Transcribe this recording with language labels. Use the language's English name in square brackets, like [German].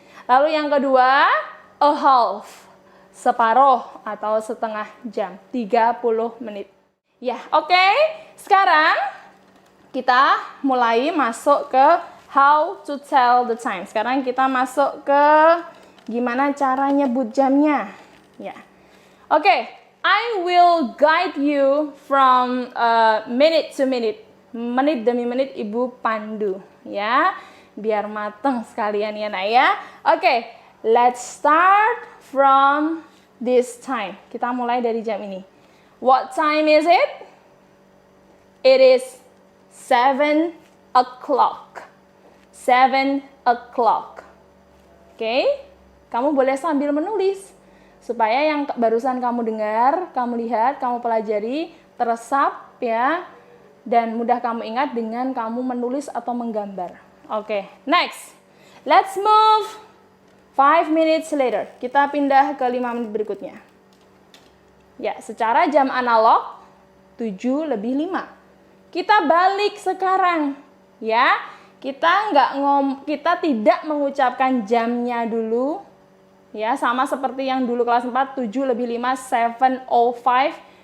[Indonesian] Lalu yang kedua a half, separuh atau setengah jam, 30 menit. Ya, oke. Sekarang kita mulai masuk ke [English] how to tell the time. [Indonesian] Sekarang kita masuk ke gimana cara nyebut jamnya. Ya. [English] Oke, I will guide you from minute to minute. [Indonesian] Menit demi menit Ibu pandu, ya. Biar mateng sekalian ya, Nak ya. [English] Oke, let's start from this time. [Indonesian] Kita mulai dari jam ini. [English] What time is it? It is 7 o'clock. 7 o'clock. [Indonesian] Oke, kamu boleh sambil menulis supaya yang barusan kamu dengar, kamu lihat, kamu pelajari teresap ya, dan mudah kamu ingat dengan kamu menulis atau menggambar. [English] Oke, next. Let's move 5 minutes later. [Indonesian] Kita pindah ke 5 menit berikutnya. Ya, secara jam analog 7:05. Kita balik sekarang, ya. Kita tidak mengucapkan jamnya dulu, ya, sama seperti yang dulu kelas 4, 7:05, 7:05.